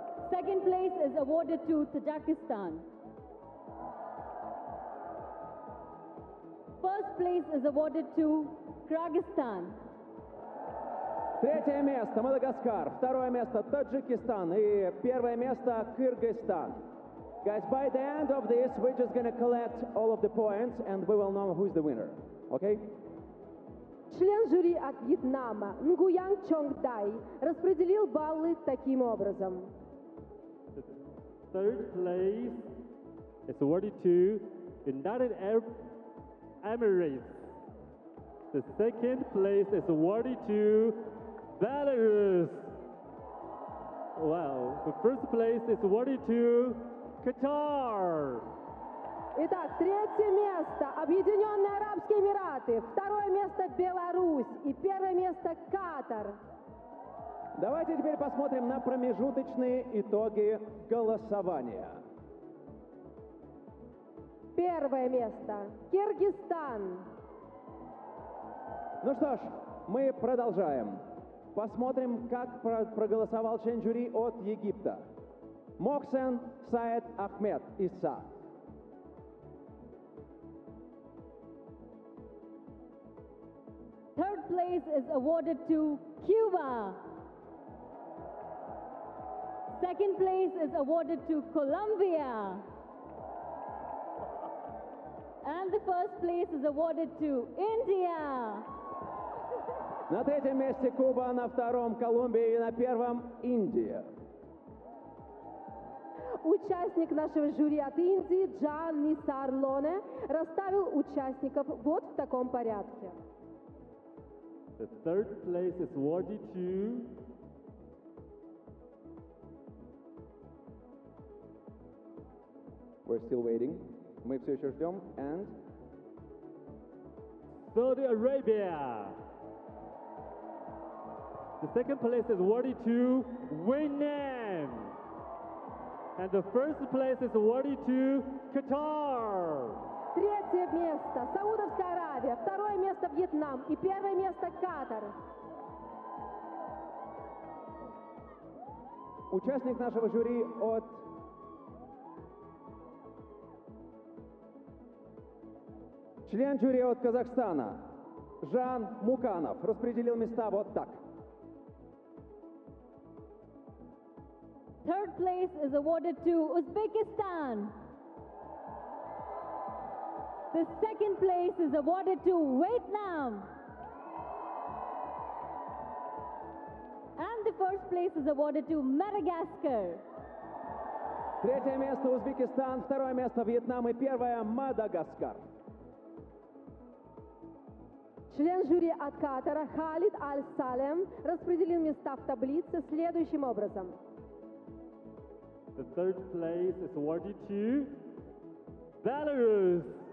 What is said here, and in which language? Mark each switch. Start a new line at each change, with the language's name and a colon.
English: Second place is awarded to Tajikistan. First place is awarded to Kyrgyzstan.
Russian: Третье место – Мадагаскар, второе место – Таджикистан и первое место – Кыргызстан.
English: Guys, by the end of this, we're just gonna collect all of the points and we will know who is the winner, okay?
Russian: Член жюри от Вьетнама Нгуян Чонг Дай распределил баллы таким образом.
English: Third place is awarded to United Arab Emirates. The second place is awarded to Belarus. Well, the first place is awarded to Qatar.
Russian: Итак, третье место – Объединенные Арабские Эмираты, второе место – Беларусь и первое место – Катар. Давайте теперь посмотрим на промежуточные итоги голосования. Первое место. Кыргызстан. Ну что ж, мы продолжаем. Посмотрим, как проголосовал член жюри от Египта. Мохсен Саид Ахмед Иса.
English: Third place is awarded to Cuba. Second place is awarded to Colombia. And the first place is awarded to India.
Russian: На третьем месте Куба, на втором Колумбия и на первом Индия. Участник нашего жюри от Индии Джан Нисар Лоне расставил участников вот в таком порядке.
English: The third place is awarded to We're still waiting.
Russian: Мы все еще ждем.
English: And... Saudi Arabia! The second place is awarded to Winan! And the first place is awarded to Qatar!
Russian: Третье место – Саудовская Аравия, второе место – Вьетнам и первое место – Катар. Участник нашего жюри от... Член жюри от Казахстана Жан Муканов распределил места вот так.
English: Third place is awarded to Uzbekistan. The second place is awarded to Vietnam. And the first place is awarded to Madagascar.
Russian: Третье место Узбекистан, второе место Вьетнам и первое Мадагаскар. Член жюри от Катара Халид Аль-Салем распределил места в таблице следующим образом.
English: The third place is awarded to Belarus.